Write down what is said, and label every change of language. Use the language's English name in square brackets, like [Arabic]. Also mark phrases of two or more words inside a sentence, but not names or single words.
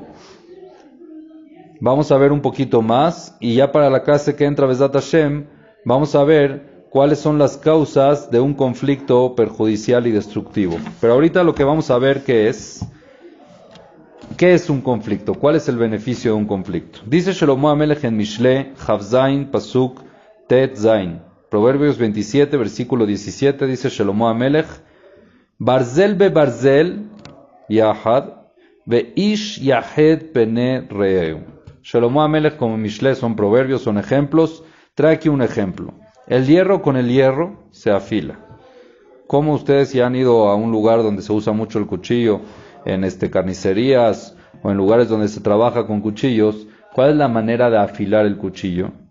[Spanish] Vamos a ver un poquito más, y ya para la clase que entra Bezat Hashem, vamos a ver cuáles son las causas de un conflicto perjudicial y destructivo. Pero ahorita lo que vamos a ver ¿qué es un conflicto? ¿Cuál es el beneficio de un conflicto? Dice Shlomo Amelech en Mishle, Chavzain, Pasuk, [Hebrew] טית זין. [Spanish] Proverbios 27, versículo 17, dice Shlomo Amelech, [Hebrew] ברזל בברזל יחד באיש יחד פני רעהו. [Spanish] Shlomo Amelech como Mishle son proverbios, son ejemplos. Trae aquí un ejemplo. El hierro con el hierro se afila. Como ustedes si han ido a un lugar donde se usa mucho el cuchillo, en carnicerías o en lugares donde se trabaja con cuchillos, ¿cuál es la manera de afilar el cuchillo?